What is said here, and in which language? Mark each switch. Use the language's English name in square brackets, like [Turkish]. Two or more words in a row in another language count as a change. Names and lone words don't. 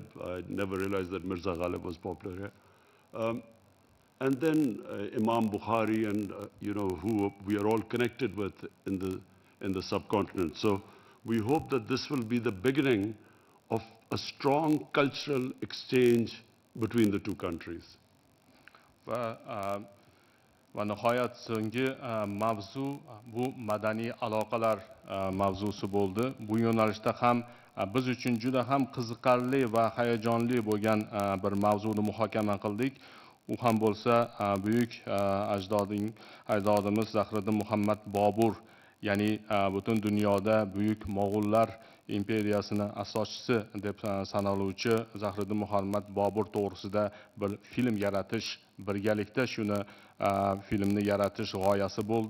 [English] I never realized that Mirza Ghalib was popular here. And then Imam Bukhari and, you know, who we are all connected with in the subcontinent. So we hope that this will be the beginning of a strong cultural exchange between the two countries. [Uzbek] Va nihoyat so'nggi mavzu bu madaniy aloqalar mavzusi bo'ldi. Bu yo'nalishda ham biz uchun juda ham qiziqarli va hayajonli bo'lgan bir mavzuni muhokama qildik. U ham bo'lsa buyuk ajdodimiz Zahiriddin Muhammad Bobur, ya'ni butun dunyoda buyuk Mo'g'ullar imperiyasini asoschisi deb sanaluvchi Zahiriddin Muhammad Bobur to'g'risida bir film yaratish, birgalikda shuni filmni yaratish g'oyasi bo'ldi.